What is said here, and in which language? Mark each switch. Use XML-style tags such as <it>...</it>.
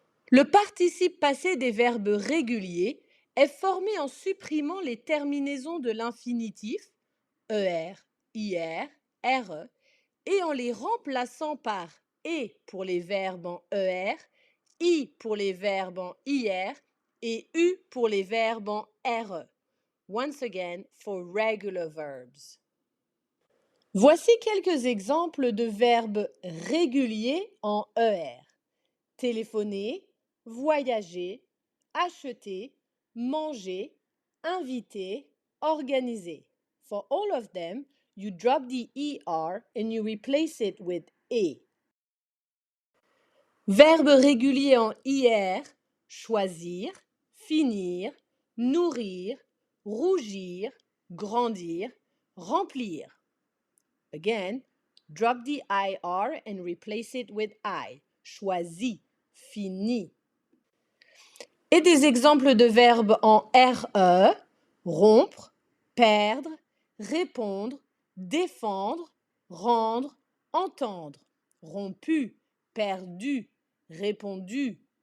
<fr>Le participe passé des verbes réguliers est formé en supprimant les terminaisons de l'infinitif er, ir, re et en les remplaçant par et pour les verbes en er, i pour les verbes en ir et u pour les verbes en re.</fr> <en>Once again, for regular verbs.</en> <fr>Voici quelques exemples de verbes réguliers en er. Téléphoner, voyager, acheter, manger, inviter, organiser.</fr> <en>For all of them, you drop the er and you replace it with e.</en> <fr>Verbes réguliers en ir, choisir, finir, nourrir, rougir, grandir, remplir.</fr> <en>Again, drop the IR and replace it with I.</en> <fr>Choisi, fini. Et des exemples de verbes en RE, rompre, perdre, répondre, défendre, rendre, entendre. Rompu, perdu, répondu.</fr>